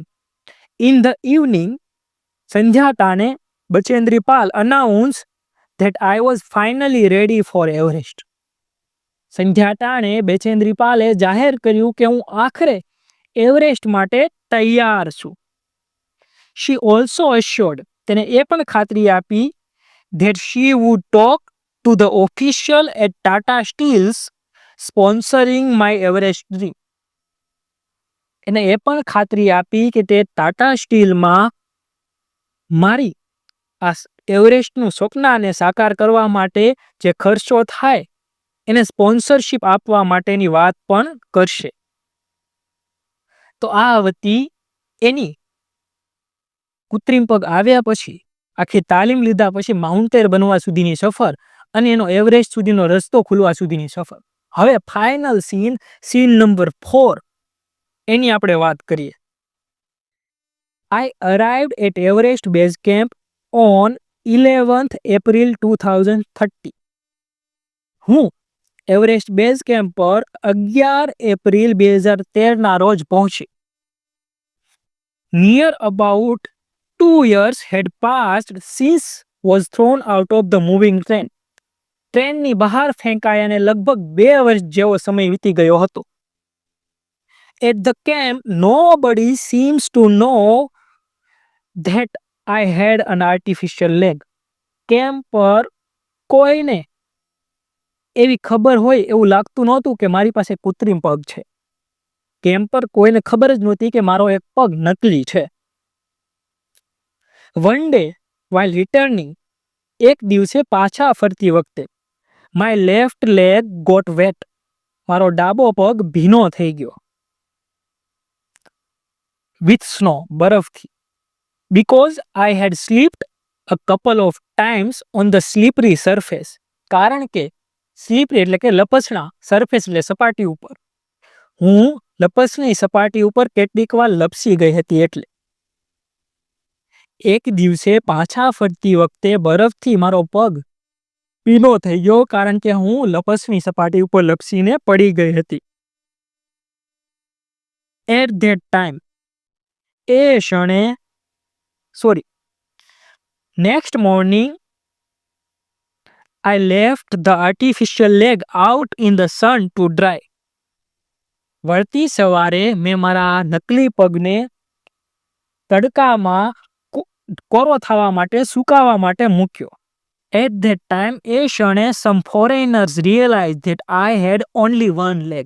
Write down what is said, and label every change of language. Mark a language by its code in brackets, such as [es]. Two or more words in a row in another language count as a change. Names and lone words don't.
[en] In the evening, [gu] સંધ્યા ટાણે [en] Bachendri Pal announce that I was finally ready for Everest. [gu] સંધ્યા ટાણે બચેન્દ્રી પાલે જાહેર કર્યું કે હું આખરે એવરેસ્ટ માટે તૈયાર છું. [en] She also assured, [gu] તેને એ પણ ખાતરી આપી [en] that she would talk to the official at Tata Steels sponsoring my Everest dream. [gu] એને એ પણ ખાતરી આપી કે તે ટાટા સ્ટીલમાં મારી આ એવરેસ્ટનું સ્વપ્નને સાકાર કરવા માટે જે ખર્ચો થાય એને સ્પોન્સરશિપ આપવા માટેની વાત પણ કરશે. તો આ હતી એની કૃત્રિમ પગ આવ્યા પછી, આખી તાલીમ લીધા પછી માઉન્ટેર બનવા સુધીની સફર અને એનો એવરેસ્ટ સુધીનો રસ્તો ખુલવા સુધીની સફર. હવે [en] final scene number 4 [gu] એની આપણે વાત કરીએ. [en] I arrived at Everest Base Camp on 11th April 2030. [gu] હું એવરેસ્ટ બેઝ કેમ્પ પર 11 એપ્રિલ 2013ના રોજ પહોંચી. [en] Near about 2 years had passed since was thrown out of the moving train. [gu] ટ્રેનની બહાર ફેંકાયાને લગભગ 2 વર્ષ જેવો સમય વીતી ગયો હતો. [en] At the camp, nobody seems to know that I had an artificial leg. [gu] કેમ્પ પર કોઈને એવી ખબર હોય એવું લાગતું નહોતું કે મારી પાસે કૃત્રિમ પગ છે. કેમ્પ પર કોઈને ખબર જ નહોતી કે મારો એક પગ નકલી છે. [en] One day, while returning, [gu] એક દિવસે પાછા ફરતી વખતે, [en] my left leg got wet. [gu] મારો ડાબો પગ ભીનો થઈ ગયો. [en] With snow, બરફથી. Because I had slipped a couple of times on the slippery surface. [gu] કારણ કે સ્લીપરી એટલે કે લપસણા, સરફેસ એટલે સપાટી ઉપર. હું લપસણી સપાટી ઉપર કેટલીક વાર લપસી ગઈ હતી એટલે. એક દિવસે પાછા ફરતી વખતે બરફથી મારો પગ ભીનો થઈ ગયો કારણ કે હું લપસણી સપાટી ઉપર લપસીને પડી ગઈ હતી. [en] At that time, [gu] એ ક્ષણે [en] next morning, I left the artificial leg out in the sun to dry. [gu] વળતી સવારે મેં મારા નકલી પગને તડકામાં કોરો થવા માટે, સુકાવા માટે મૂક્યો. [en] At that time, [gu] એ ક્ષણે [en] some foreigners realized that I had only one leg.